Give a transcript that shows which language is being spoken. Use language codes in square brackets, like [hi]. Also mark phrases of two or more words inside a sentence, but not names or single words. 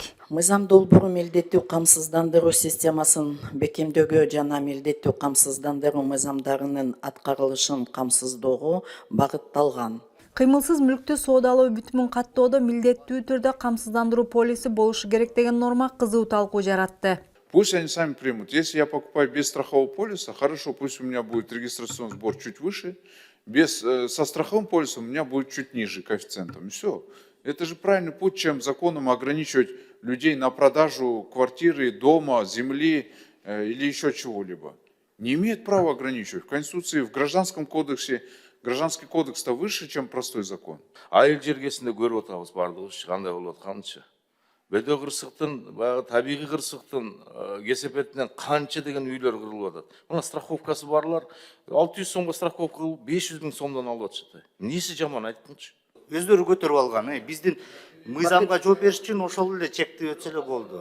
[ky] Мыйзам долбоору милдеттүү камсыздандыруу системасын бекемдөөгө жана милдеттүү камсыздандыруу мыйзамдарынын аткарылышын камсыздоого багытталган. Кыймылсыз мүлктү соодалоо бүтүмүн каттоодо милдеттүү түрдө камсыздандыруу полиси болушу керек деген норма кызуу талкуу жаратты. [ru] Пусть они сами примут. Если я покупаю без страхового полиса, хорошо, пусть у меня будет регистрационный сбор чуть выше, со страховым полисом у меня будет чуть ниже коэффициентом. И все. Это же правильный путь, чем законом ограничивать людей на продажу квартиры, дома, земли или еще чего-либо. Не имеет права ограничивать. В Конституции, в Гражданском кодексе, Гражданский кодекс-то выше, чем простой закон. [ky] Айыл жергесинде көрүп атабыз бардыгыбыз кандай болуп атканынчы. Бөдө кырсыктын, баягы табигый кырсыктын кесепетинен канча деген үйлөр кырылып атат. Мына страховкасы барлар 600 сомго страховка кылып 500 000 сомдон алып атышты. Эмнеси жаман айткынчы? Өздөрү көтөрүп алган, биздин мыйзамга жооп бериш үчүн ошол эле чекти өтсө эле болду.